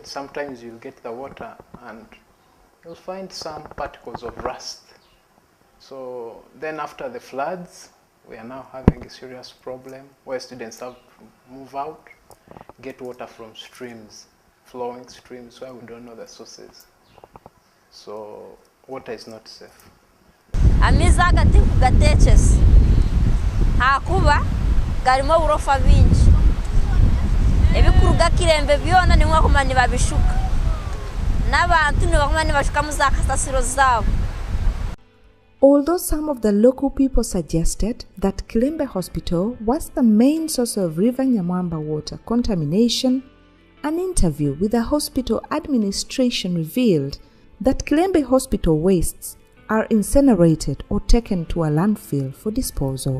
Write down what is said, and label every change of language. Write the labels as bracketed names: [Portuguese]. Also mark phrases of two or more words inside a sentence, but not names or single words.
[English] Sometimes you'll get the water and you'll find some particles of rust. So then after the floods, we are now having a serious problem where students have to move out, get water from streams, flowing streams where we don't know the sources. So water is not safe. [Konzo] Amiza agati kugatechese hakuba garimo urofa binji ebikuruga Kilembe byona ni mwakumani babishuka n'abantu ni bakumani bashuka muzakasasiro zabo. [English] Although some of the local people suggested that Kilembe Hospital was the main source of River Nyamwamba water contamination, an interview with the hospital administration revealed that Kilembe Hospital wastes are incinerated or taken to a landfill for disposal.